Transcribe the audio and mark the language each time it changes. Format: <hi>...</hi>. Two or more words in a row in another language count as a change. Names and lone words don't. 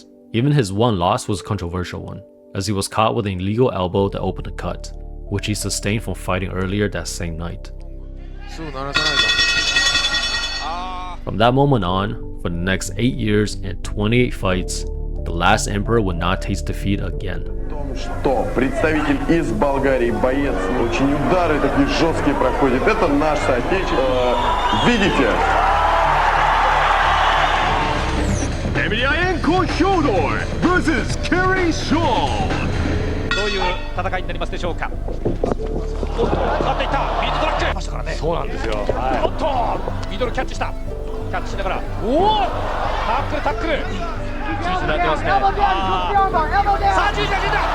<en>Even his one loss was a controversial one, as he was caught with an illegal elbow that opened a cut, which he sustained from fighting earlier that same night. From that moment on, for the next 8 years and 28 fights, the last emperor would not taste defeat again.</en> <ru>Что представитель из Болгарии, боец, очень удары такие жесткие проходит. Это наш соотечественник. Видите?</ru> <en>Emelianenko Fedor versus Kerry Shaw.</en> <ja>どういう戦いになりますでしょうか。おっと、変わっていった。ミートトラック。ましたからね。そうなんですよ。はい、おっと、ミドルキャッチした。キャッチしながら、おお、タックルタックル。注意してやってますね。さあ、注意だ、注意だ。</ja>